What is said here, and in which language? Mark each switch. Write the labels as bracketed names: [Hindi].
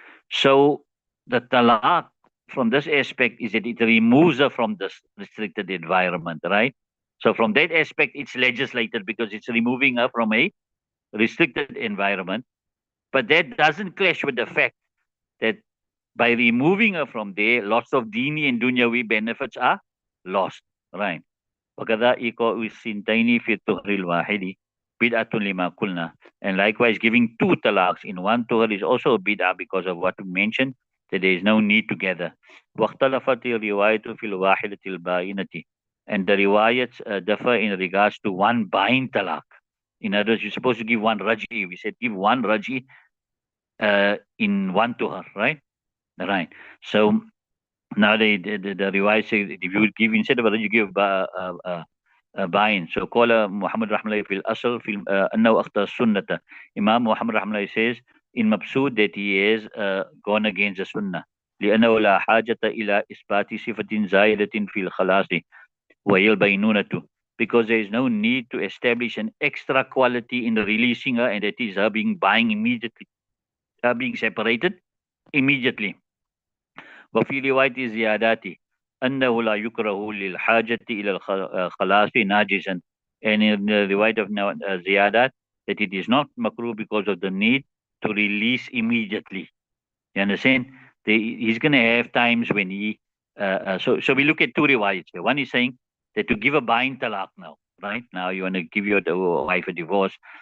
[English] So the talaq from this aspect is that it removes her from this restricted environment, right? So from that aspect, it's legislated because it's removing her from a restricted environment. But that doesn't clash with the fact that by removing her from there, lots of dini and dunyawi benefits are lost, right? [Arabic] وكذا إيقاع السنتين في الطهر الواحد بدعة لما قلنا. [English] And likewise, giving two talaqs in one tuhar is also a bid'ah because of what we mentioned, that there is no need together. [Arabic] واختلفت الرواية في الواحدة الباينة. [English] And the riwayats differ in regards to one buying talaq. In other words, you're supposed to give one raji. We said give one raji in one tuhar, right? Right. So now the riwayat says if you would give instead of a raji, you give باين. So [Arabic] قال محمد رحمه الله في الأصل في أنه أخطأ السنة. [English] Imam Muhammad [Arabic] رحمه الله [English] says in Mabsud that he is gone against the Sunnah. [Arabic] لأنه لا حاجة إلى إثبات صفة زائدة في الخلاص وهي البينونة. [English] Because there is no need to establish an extra quality in the releasing her, and that is her being buying immediately, her being separated immediately. [Arabic] وفي رواية زيادات أنه لا يكره للحاجة إلى الخلاص ناجزا. [English] And in the riwayat of Ziyadat, that it is not makruh because of the need to release immediately. You understand? He's going to have times when he... so we look at two riwayats here. One is saying that to give a bain talaq now, right? Now you want to give your wife a divorce.